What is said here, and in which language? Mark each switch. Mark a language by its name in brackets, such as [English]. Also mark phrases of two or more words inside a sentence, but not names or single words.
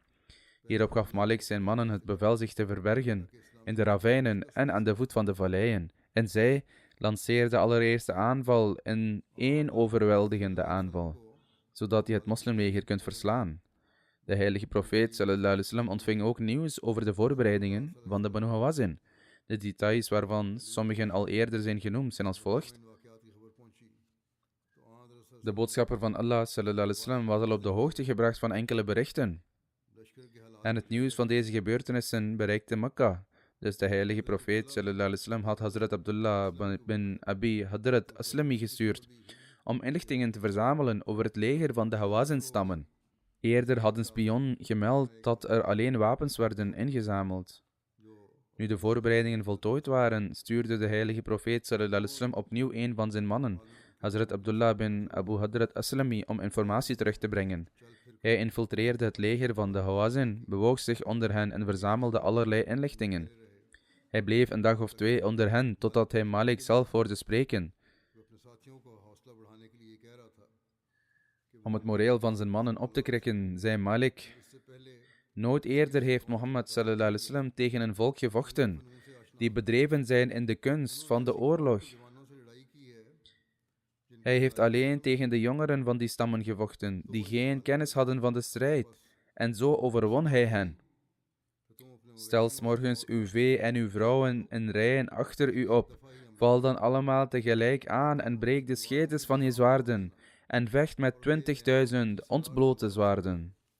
[Dutch] Hierop gaf Malik zijn mannen het bevel zich te verbergen in de ravijnen en aan de voet van de valleien. En zij lanceerde de allereerste aanval in één overweldigende aanval, zodat je het moslimleger kunt verslaan. De heilige profeet [Arabic] صلى الله عليه وسلم [Dutch] ontving ook nieuws over de voorbereidingen van de Banu Hawazin. De details waarvan sommigen al eerder zijn genoemd zijn als volgt. De boodschapper van Allah [Arabic] صلى الله عليه وسلم [Dutch] was al op de hoogte gebracht van enkele berichten. En het nieuws van deze gebeurtenissen bereikte Mekka. Dus de heilige profeet [Arabic] صلى الله عليه وسلم [Dutch] had Hazrat Abdullah bin Abi Hadrat Aslami gestuurd om inlichtingen te verzamelen over het leger van de Hawazin-stammen. Eerder had een spion gemeld dat er alleen wapens werden ingezameld. Nu de voorbereidingen voltooid waren, stuurde de heilige profeet [Arabic] صلى الله عليه وسلم [Dutch] opnieuw een van zijn mannen, Hazrat Abdullah bin Abu Hadrat Aslami, om informatie terug te brengen. Hij infiltreerde het leger van de Hawazin, bewoog zich onder hen en verzamelde allerlei inlichtingen. Hij bleef een dag of 2 onder hen, totdat hij Malik zelf hoorde spreken. Om het moreel van zijn mannen op te krikken, zei Malik: nooit eerder heeft Mohammed [Arabic] صلى الله عليه وسلم [Dutch] tegen een volk gevochten, die bedreven zijn in de kunst van de oorlog. Hij heeft alleen tegen de jongeren van die stammen gevochten, die geen kennis hadden van de strijd, en zo overwon hij hen. Stel 's morgens uw vee en uw vrouwen in rijen achter u op, val dan allemaal tegelijk aan en breek de schedes van je zwaarden, en vecht met 20.000 ontblote zwaarden.